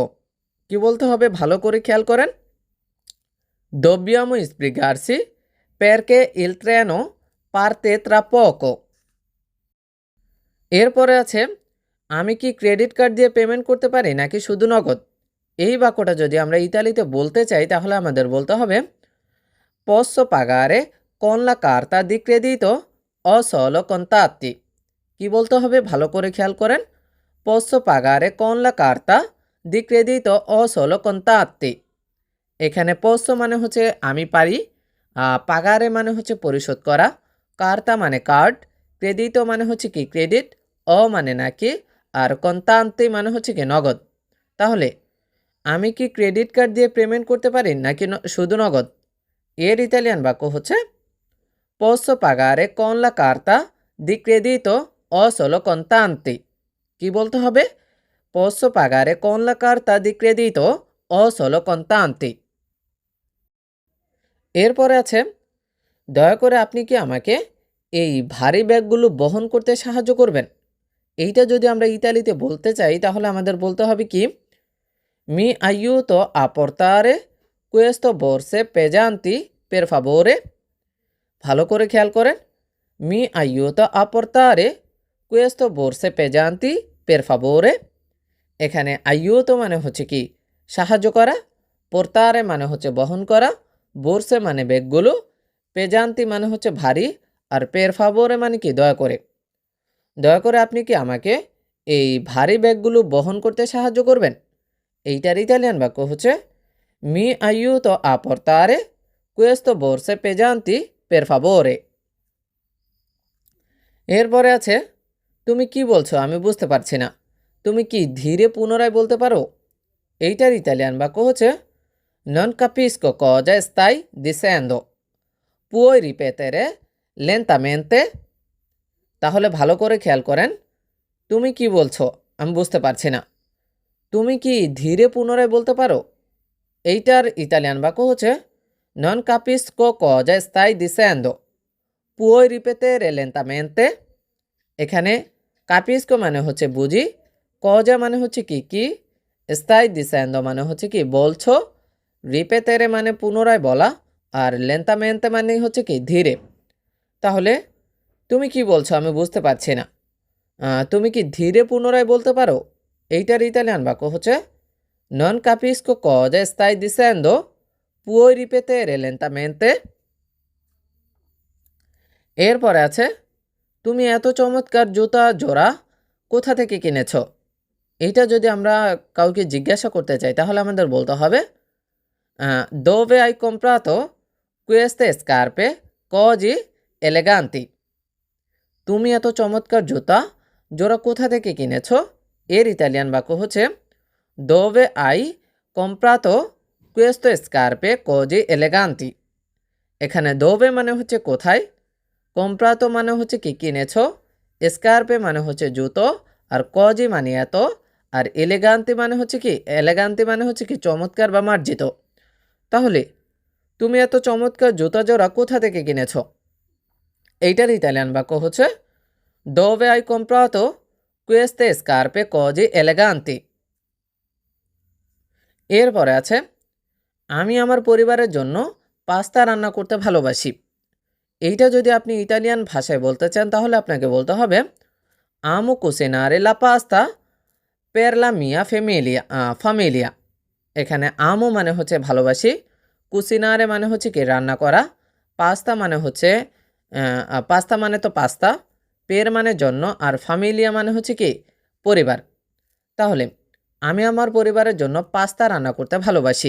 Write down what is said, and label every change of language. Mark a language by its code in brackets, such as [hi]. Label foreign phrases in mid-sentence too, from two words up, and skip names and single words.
[bn] কি বলতে হবে, ভালো করে খেয়াল করেন, [it] dobbiamo sbrigarsi perché il treno parte tra poco। [bn] এরপরে আছে আমি কি ক্রেডিট কার্ড দিয়ে পেমেন্ট করতে পারি নাকি শুধু নগদ? এই বাক্যটা যদি আমরা ইতালিতে বলতে চাই তাহলে আমাদের বলতে হবে [it] posso pagare con la carta di credito o solo contatti। [bn] কি বলতে হবে, ভালো করে খেয়াল করেন, [it] posso pagare con la carta di credito o solo contatti। [bn] এখানে posso মানে হচ্ছে আমি পারি, pagare মানে হচ্ছে পরিশোধ করা, carta মানে কার্ড, credito মানে হচ্ছে কি ক্রেডিট, o মানে নাকি, আর contanti মানে হচ্ছে কি নগদ। তাহলে আমি কি ক্রেডিট কার্ড দিয়ে পেমেন্ট করতে পারি নাকি শুধু নগদ? এর ইতালিয়ান বাক্য হচ্ছে [it] posso pagare con la carta di credito o solo contanti? [bn] কি বলতে হবে? [it] posso pagare con la carta di credito o solo contanti? [bn] এরপরে আছে দয়া করে আপনি কি আমাকে এই ভারী ব্যাগগুলো বহন করতে সাহায্য করবেন? এইটা যদি আমরা ইতালিতে বলতে চাই তাহলে আমাদের বলতে হবে কি [it] mi aiuto a portare questo borse pesanti per favore? [bn] ভালো করে খেয়াল করেন [it] mi aiuto a portare questo borse pesanti per favore? [bn] এখানে aiuto মানে হচ্ছে কি সাহায্য করা, portare মানে হচ্ছে বহন করা, borse মানে ব্যাগগুলো, pesanti মানে হচ্ছে ভারী, আর [it] per favore [bn] মানে কি দয়া করে। দয়া করে আপনি কি আমাকে এই ভারী ব্যাগগুলো বহন করতে সাহায্য করবেন? এইটার ইতালিয়ান বাক্য হচ্ছে [it] mi aiuto a portare questo borse pesanti per favore? [bn] এরপরে আছে তুমি কি বলছো আমি বুঝতে পারছি না, তুমি কি ধীরে পুনরায় বলতে পারো? এইটার ইতালিয়ান বাক্য হচ্ছে [it] non capisco cosa stai dicendo, puoi ripetere lentamente? [bn] তাহলে ভালো করে খেয়াল করেন তুমি কি বলছো আমি বুঝতে পারছি না, তুমি কি ধীরে পুনরায় বলতে পারো? এইটার ইতালিয়ান বাক্য হচ্ছে [it] non capisco cosa stai dicendo, puoi ripetere lentamente? [bn] এখানে capisco মানে হচ্ছে বুঝি, cosa মানে হচ্ছে কি কি, [it] stai dicendo [bn] মানে হচ্ছে কি বলছো, ripetere মানে পুনরায় বলা, আর lentamente মানে হচ্ছে কি ধীরে। তাহলে তুমি কি বলছো আমি বুঝতে পারছি না, তুমি কি ধীরে পুনরায় বলতে পারো? এইটার ইতালিয়ান বাক্য হচ্ছে [it] non capisco cosa stai dicendo, puoi ripetere lentamente? [bn] এরপরে আছে তুমি এত চমৎকার জুতা জোড়া কোথা থেকে কিনেছ? এইটা যদি আমরা কাউকে জিজ্ঞাসা করতে চাই তাহলে আমাদের বলতে হবে [it] dove hai comprato queste scarpe così eleganti? [bn] তুমি এত চমৎকার জুতা জোড়া কোথা থেকে কিনেছ? এর ইতালিয়ান বাক্য হচ্ছে [it] dove hai comprato queste scarpe così eleganti? [bn] এখানে dove মানে হচ্ছে কোথায়, comprato মানে হচ্ছে কি কিনেছ, scarpe মানে হচ্ছে জুতো, আর così মানে এত, আর eleganti মানে হচ্ছে কি eleganti মানে হচ্ছে কি চমৎকার বা মার্জিত। তাহলে তুমি এত চমৎকার জুতা জোড়া কোথা থেকে কিনেছ? এইটার ইতালিয়ান বাক্য হচ্ছে [it] dove hai comprato queste scarpe così eleganti? [bn] এরপরে আছে আমি আমার পরিবারের জন্য পাস্তা রান্না করতে ভালোবাসি। এইটা যদি আপনি ইতালিয়ান ভাষায় বলতে চান তাহলে আপনাকে বলতে হবে [it] amo cucinare la pasta per la mia famiglia। [bn] এখানে আমো মানে হচ্ছে ভালোবাসি, কুসিনারে মানে হচ্ছে কি রান্না করা, পাস্তা মানে হচ্ছে পাস্তা মানে তো পাস্তা, পের মানে জন্য, আর ফামিলিয়া মানে হচ্ছে কি পরিবার। তাহলে আমি আমার পরিবারের জন্য পাস্তা রান্না করতে ভালোবাসি।